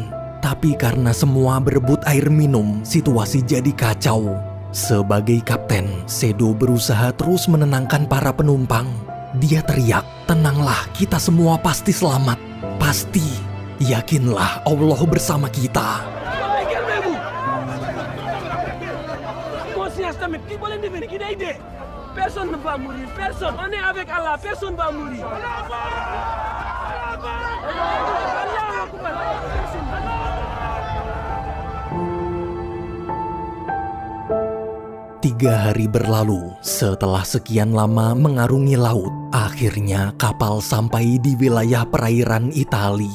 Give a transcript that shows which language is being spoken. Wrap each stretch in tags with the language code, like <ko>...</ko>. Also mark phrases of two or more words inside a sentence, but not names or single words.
<id>Tapi karena semua berebut air minum, situasi jadi kacau. Sebagai kapten, Sedo berusaha terus menenangkan para penumpang. Dia teriak, "Tenanglah, kita semua pasti selamat. Pasti. Yakinlah Allah bersama kita."</id> <fr>Personne ne va mourir, personne. On est avec Allah, personne ne va mourir.</fr> <id>Tiga hari berlalu, setelah sekian lama mengarungi laut, akhirnya kapal sampai di wilayah perairan Itali.</id>